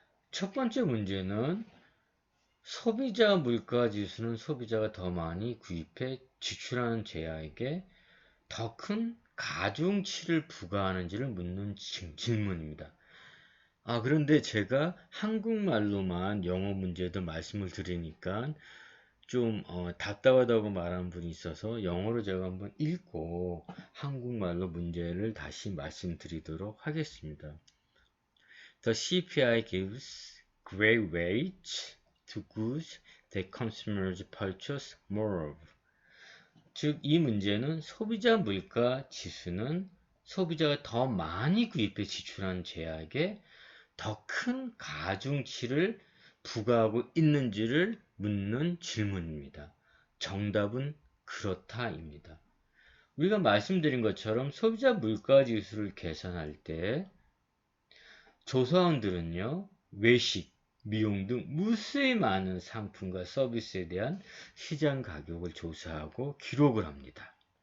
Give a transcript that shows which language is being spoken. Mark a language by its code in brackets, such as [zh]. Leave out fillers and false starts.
[ko] 첫 번째 문제는 소비자 물가지수는 소비자가 더 많이 구입해 지출하는 재화에게 더 큰 가중치를 부과하는지를 묻는 질문입니다. 그런데 제가 한국말로만 영어 문제도 말씀을 드리니까 좀 답답하다고 말하는 분이 있어서 영어로 제가 한번 읽고 한국말로 문제를 다시 말씀드리도록 하겠습니다. [en] The CPI gives great weight to goods that consumers purchase more of. [ko] 즉, 이 문제는 소비자 물가 지수는 소비자가 더 많이 구입해 지출한 재화에게 더 큰 가중치를 부과하고 있는지를 묻는 질문입니다. 정답은 그렇다입니다. 우리가 말씀드린 것처럼 소비자 물가 지수를 계산할 때 조사원들은요, 외식, 미용 등 무수히 많은 상품과 서비스에 대한 시장 가격을 조사하고 기록을 합니다.